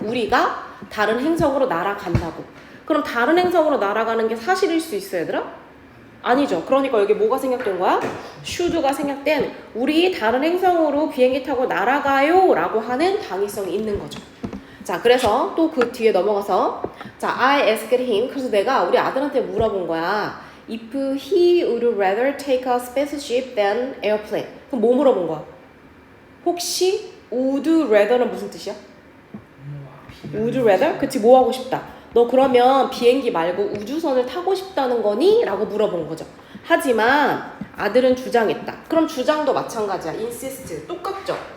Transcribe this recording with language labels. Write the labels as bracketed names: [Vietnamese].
[Korean] 우리가 다른 행성으로 날아간다고. 그럼 다른 행성으로 날아가는 게 사실일 수 있어 얘들아? 아니죠. 그러니까 여기 뭐가 생략된 거야? should가 생략된 우리 다른 행성으로 비행기 타고 날아가요 라고 하는 당위성이 있는 거죠. 자, 그래서 또 그 뒤에 넘어가서 자, [English] I asked him. [Korean] 그래서 내가 우리 아들한테 물어본 거야. [English] If he would rather take a spaceship than airplane. [Korean] 그럼 뭐 물어본 거야? 혹시 would rather는 무슨 뜻이야? would rather? 그치, 뭐 하고 싶다. 너 그러면 비행기 말고 우주선을 타고 싶다는 거니? 라고 물어본 거죠. 하지만 아들은 주장했다. 그럼 주장도 마찬가지야. insist. 똑같죠?